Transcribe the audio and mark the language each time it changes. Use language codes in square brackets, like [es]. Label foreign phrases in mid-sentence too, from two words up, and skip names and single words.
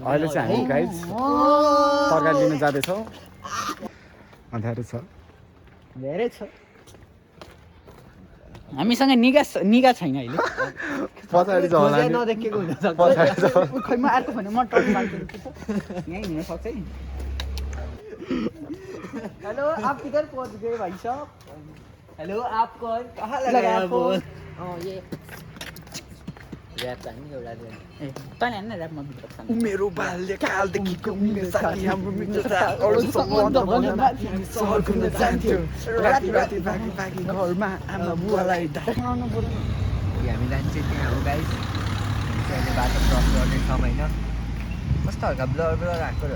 [ne] अहिले चाहिँ हामी गाइज तरकारी लिन जाँदैछौँ अँध्यारो छ धेरै छ हामीसँग निगा छैन अहिले पछाडि छ होला नि नदेखेको हुन सक्छ पछाडि छ खै म अर्को भने म टर्न मार्छु यहीँ हुनसक्छ है [hi] हेलो आप किधर पहुंच गए भाई साहब हेलो आप कौन कहाँ लगा लगा आपको? फोन ये [ne] ऱ्याप चाहिँ नि एउटा ए तैँले हेर्न ऱ्यापमा भित्र छ मेरो बाल्यकालदेखिको मेरो साथी हाम्रो मित्रता सहर घुम्न जान्थ्यो राति राति भागी भागी घरमा आमा बुवालाई हामी जान्छौँ त्यहाँ हो गाइस अहिले बाटो क्रस गर्नेछौँ होइन कस्तो हल्का [en] blur blur [ne] आएको र